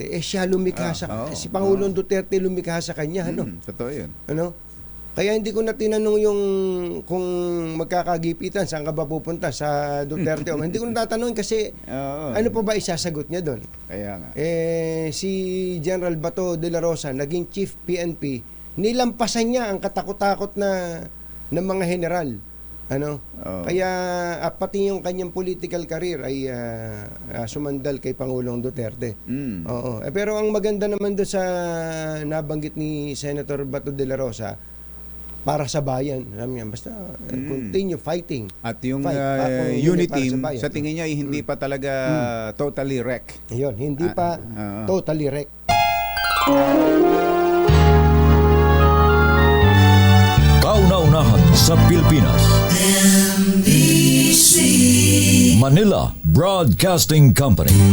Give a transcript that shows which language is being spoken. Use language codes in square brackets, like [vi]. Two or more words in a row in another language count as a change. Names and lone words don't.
[tl] Siya lumikha si Pangulong Duterte lumikha sa kanya, ano? Totoo 'yun. Ano? Kaya hindi ko na tinanong yung kung magkakagipitan, saan ka ba pupunta, sa Duterte o hindi ko na tatanungin kasi ano pa ba isasagot niya doon? Kaya nga. Si General Bato de la Rosa, naging Chief PNP, nilampasan niya ang katakot-takot ng mga general. Ano? Kaya pati yung kanyang [en] political career [tl] ay sumandal kay Pangulong Duterte. Oo. Pero ang maganda naman doon sa nabanggit ni Senator Bato de la Rosa, para sa bayan. Basta [en] continue fighting. [tl] At yung Fight, unit para team, bayan. sa tingin niya, hindi pa talaga [en] totally wreck. [tl] Ayun, hindi pa [en] totally wreck. [tl] Kauna-unahan sa Pilipinas. Manila Broadcasting Company.